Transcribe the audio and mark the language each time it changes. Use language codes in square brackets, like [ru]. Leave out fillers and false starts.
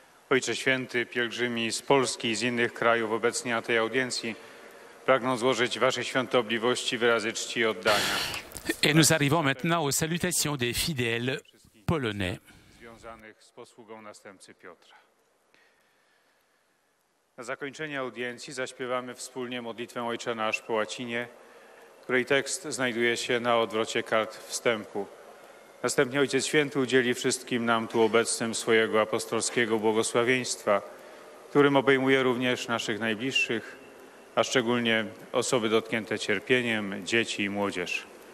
[pl] Ojcze Święty, pielgrzymi z Polski i z innych krajów obecni na tej audiencji pragną złożyć Waszej świątobliwości wyrazy czci i oddania. [fr] Et nous arrivons maintenant aux salutations des fidèles polonais. [pl] Związanych z posługą następcy Piotra. Na zakończenie audiencji zaśpiewamy wspólnie modlitwę Ojcze Nasz po łacinie, której tekst znajduje się na odwrocie kart wstępu. Następnie Ojciec Święty udzieli wszystkim nam tu obecnym swojego apostolskiego błogosławieństwa, którym obejmuje również naszych najbliższych, a szczególnie osoby dotknięte cierpieniem, dzieci i młodzież.